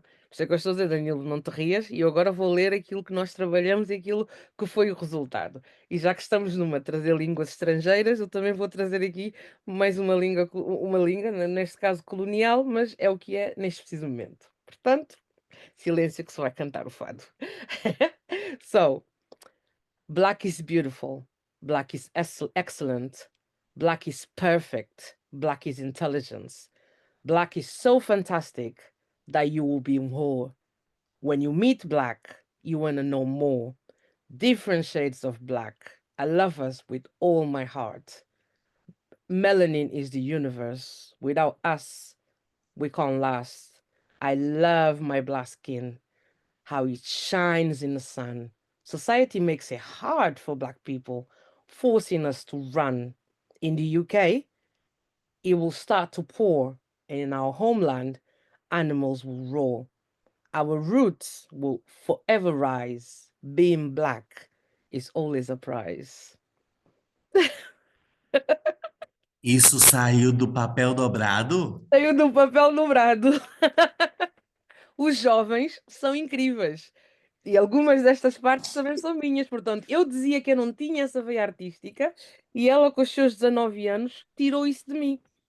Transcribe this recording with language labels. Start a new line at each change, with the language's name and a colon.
Portuguese: Por isso é que eu estou a dizer, Danilo, não te rias, e eu agora vou ler aquilo que nós trabalhamos e aquilo que foi o resultado. E já que estamos numa trazer línguas estrangeiras, eu também vou trazer aqui mais uma língua, neste caso colonial, mas é o que é neste preciso momento. Portanto, silêncio que se vai cantar o fado.
English: So, black is beautiful, black is excellent, black is perfect, black is intelligence. Black is so fantastic that you will be more. When you meet black, you want to know more. Different shades of black. I love us with all my heart. Melanin is the universe. Without us, we can't last. I love my black skin, how it shines in the sun. Society makes it hard for black people, forcing us to run. In the UK, it will start to pour, and in our homeland, animals will roar. Our roots will forever rise. Being black is always a prize.
Portuguese: Isso saiu do papel dobrado? Saiu do papel dobrado. Os jovens são incríveis. E algumas destas partes também são minhas. Portanto, eu dizia que eu não tinha essa veia artística e ela, com os seus 19 anos, tirou isso de mim.